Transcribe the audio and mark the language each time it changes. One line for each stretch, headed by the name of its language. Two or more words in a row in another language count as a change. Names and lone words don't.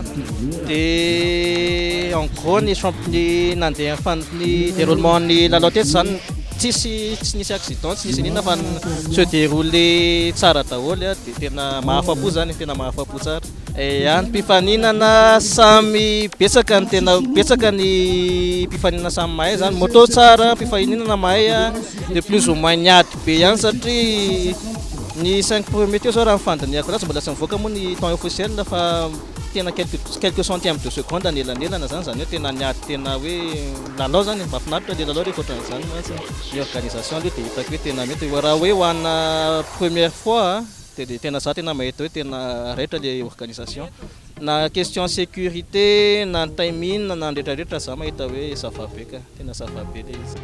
Malagasy: dia
French: en gros
Malagasy: ny nandeha ny déroulement ny lalao teto zany tsy nisy accident tsy nisy ninona fa
French: se déroulé
Malagasy: tsara daholo dia tena mahafapo zany tena mahafapo tsara any mpifaninana samy betsaka ny tena betsaka ny mpifaninana samy mahay zany moto tsara mpifaninana mahay
French: de plus ou moins
Malagasy: niady be ihany satria ny 5 premier teo zao raha mifandiniako raha tsy mbola tsy mivoaka moa ny
French: temps officiel
Malagasy: fa tena
French: quelques centièmes de seconde
Malagasy: anelanelana zany zany hoe tena niady tena hoe lalao zany mahafinaritra le lalao rehefa ohatran'izany ny organisation aloha dia hitako hoe tena mety raha hoe hoanna
French: première fois
Malagasy: dia tena za tena mahita hoe tena raitra le organisation na
French: question sécurité
Malagasy: na timing na nandretrarehetra za mahita hoe zavabe ka tena zavabe le izy.